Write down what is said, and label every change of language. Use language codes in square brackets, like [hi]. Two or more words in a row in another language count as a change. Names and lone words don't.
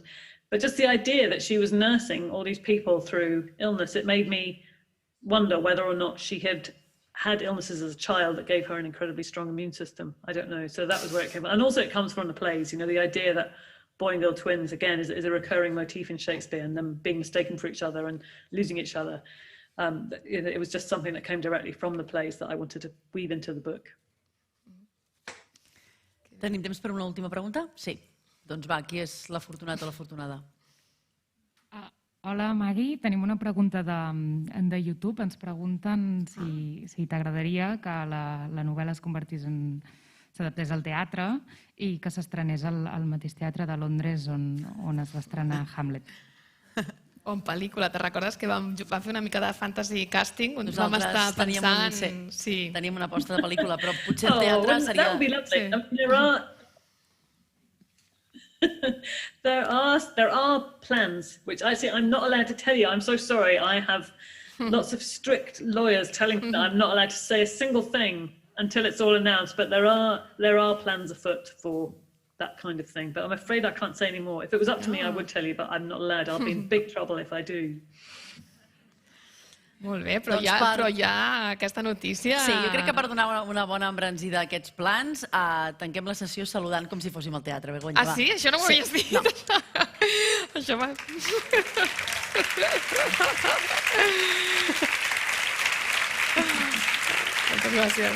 [en] But just the idea that she was nursing all these people through illness, it made me wonder whether or not she had illnesses as a child that gave her an incredibly strong immune system. I don't know. So that was where it came from. And also it comes from the plays, the idea that boy and girl twins, again, is a recurring motif in Shakespeare, and them being mistaken for each other and losing each other. It was just something that came directly from the plays that I wanted to weave into the book. [ca] Tenim temps per una última pregunta? Sí. Doncs va, qui és l'afortunat o l'afortunada? Hola, Maggie. Tenim una pregunta de YouTube. Ens pregunten si t'agradaria que la novel·la s'adaptés al teatre i que s'estrenés al mateix teatre de Londres on es va estrenar Hamlet. O en pel·lícula. Te recordes que vam fer una mithere de [en] fantasy casting? [ca] On vam estar pensant... Teníem una aposta de pel·lícula, però potser el teatre seria... [en] That would be lovely. There are plans, which I'm not allowed to tell you. I'm so sorry. I have lots of strict lawyers telling me that I'm not allowed to say a single thing until it's all announced. But there are plans afoot for that kind of thing. But I'm afraid I can't say any more. If it was up to me, I would tell you, but I'm not allowed. I'll be in big trouble if I do. [ca] Molt bé, però hi ha aquesta notícia... Sí, jo crec que per donar una bona embranzida a aquests plans, tanquem la sessió saludant com si fóssim al teatre, Begoña. Ah, sí? Això no m'ho havies dit? No. Això va... Moltes gràcies.